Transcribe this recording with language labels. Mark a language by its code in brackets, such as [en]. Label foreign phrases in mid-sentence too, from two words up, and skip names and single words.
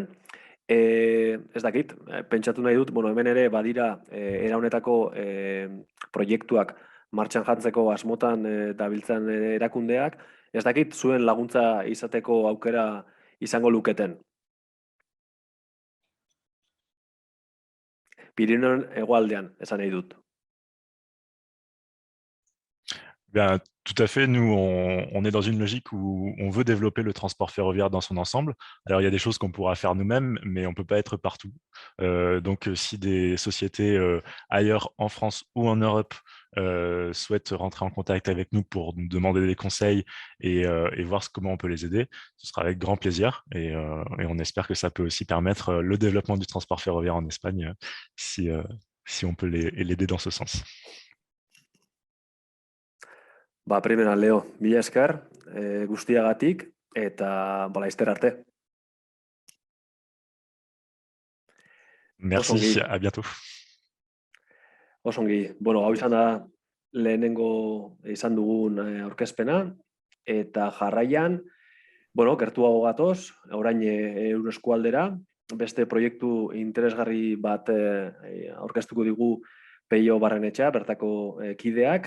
[eu] Ez dakit, pentsatu nahi dut, bueno, hemen ere badira era honetako proiektuak martxan jartzeko asmotan dabiltzan erakundeak. Ez dakit, zuen laguntza izateko aukera izango luketen. Pirineon hegoaldean, esan nahi dut. [fr] Bien, tout à fait. Nous, on est dans une logique où on veut développer le transport ferroviaire dans son ensemble. Alors, il y a des choses qu'on pourra faire nous-mêmes, mais on ne peut pas être partout. Donc, si des sociétés ailleurs en France ou en Europe souhaitent rentrer en contact avec nous pour nous demander des conseils et voir comment on peut les aider, ce sera avec grand plaisir. Et on espère que ça peut aussi permettre le développement du transport ferroviaire en Espagne si on peut l'aider dans ce sens. [eu] Primera, Leo, mila esker guztiagatik eta laster arte. [fr] Merci, à bientôt. [eu] Osongi, bueno, hau izan da lehenengo izan dugun aurkezpena eta jarraian, bueno, gertuago gatoz, orain Euroeskualdera, beste proiektu interesgarri bat aurkeztuko digu Peio Barrenetxea, bertako kideak.